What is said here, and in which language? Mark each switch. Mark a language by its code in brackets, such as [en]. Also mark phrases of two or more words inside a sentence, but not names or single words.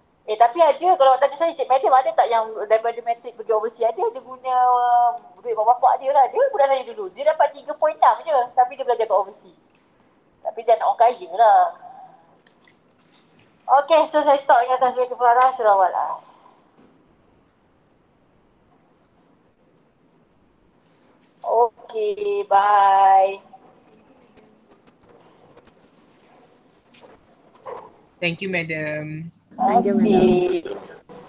[ms] Tapi ada, kalau tadi saya cik madam ada tak yang daripada matrik pergi overseas, ada guna duit bapak dia lah. Dia budak saya dulu, dia dapat 3.6 je tapi dia belajar kat overseas. Tapi dia nak orang kaya lah. [en] Okay, so [ms] saya stop ingatan saya kepada surah Wal-As. [en] Okay, bye. Thank you, madam. Thank you, madam. Okay.